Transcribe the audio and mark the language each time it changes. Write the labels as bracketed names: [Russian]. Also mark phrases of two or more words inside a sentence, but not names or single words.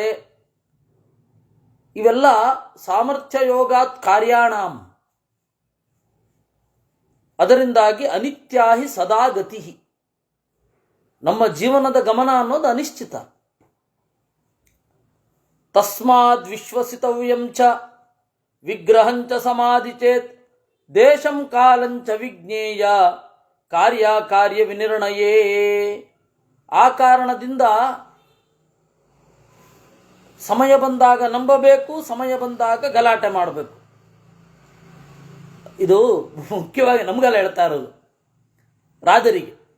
[Sanskrit] ಇವೆಲ್ಲ ಸಾಮರ್ಥ್ಯ ಯೋಗಾತ್ ಕಾರ್ಯಾಣಾಂ. ಅದರಿಂದಾಗಿ ಅನಿತ್ಯಾಹಿ ಸದಾಗತಿ. [Kannada] ನಮ್ಮ ಜೀವನದ ಗಮನ ಅನ್ನೋದು ಅನಿಶ್ಚಿತ. [Sanskrit] ತಸ್ಮಾದ್ ವಿಶ್ವಸಿತವ್ಯಂ ಚ ವಿಗ್ರಹಂಚ ಸಮಾಧಿ ಚೇತ್ ದೇಶಂ ಕಾಲಂಚ ವಿಜ್ಞೇಯ ಕಾರ್ಯ ವಿನಿರ್ಣಯೇ. [Kannada] ಆ ಕಾರಣದಿಂದ ಸಮಯ ಬಂದಾಗ ನಂಬಬೇಕು, ಸಮಯ ಬಂದಾಗ ಗಲಾಟೆ ಮಾಡಬೇಕು. ಇದು ಮುಖ್ಯವಾಗಿ ನಮಗೆಲ್ಲ ಹೇಳ್ತಾ ಇರೋದು, ರಾಜರಿಗೆ.